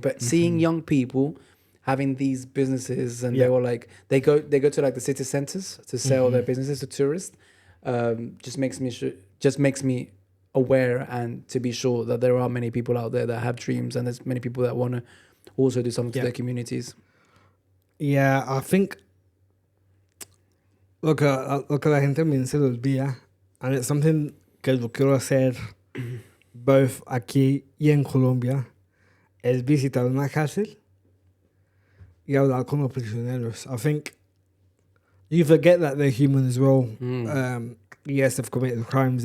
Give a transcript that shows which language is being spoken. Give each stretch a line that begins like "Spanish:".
English: But seeing young people having these businesses, and they were like, they go to like the city centers to sell their businesses to tourists. Just makes me aware and to be sure that there are many people out there that have dreams, and there's many people that want to also do something to their communities. Yeah, I think
Spanish: lo que la gente me se le olvida,
English: and it's something
Spanish: que lo quiero hacer both aquí y en Colombia, es visitar una cárcel y hablar con los prisioneros.
English: I think you forget that they're human as well. Yes, they've committed crimes.